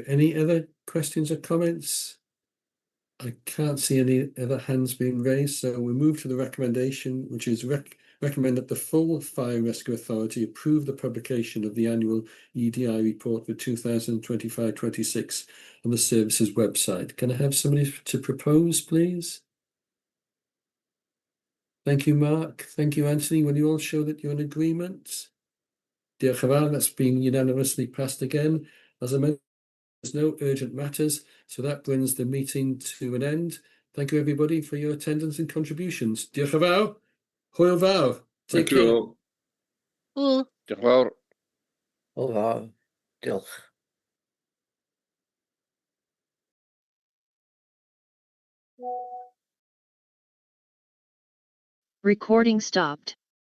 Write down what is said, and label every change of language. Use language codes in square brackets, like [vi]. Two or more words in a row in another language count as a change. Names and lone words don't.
[en] Any other questions or comments? I can't see any other hands being raised, so we move to the recommendation, which is recommend that the full Fire Rescue Authority approve the publication of the annual EDI report for 2025-26 on the services website. Can I have somebody to propose, please? Thank you, Mark. Thank you, Anthony. Will you all show that you're in agreement? [cy] Diolch yn fawr. [en] That's been unanimously passed again. As I mentioned, there's no urgent matters, so that brings the meeting to an end. Thank you, everybody, for your attendance and contributions. [cy] Diolch yn fawr. Hwyl fawr. [en] Take care. you all. [cy] Diolch yn fawr. Hwyl fawr. Diolch. [en] Recording stopped.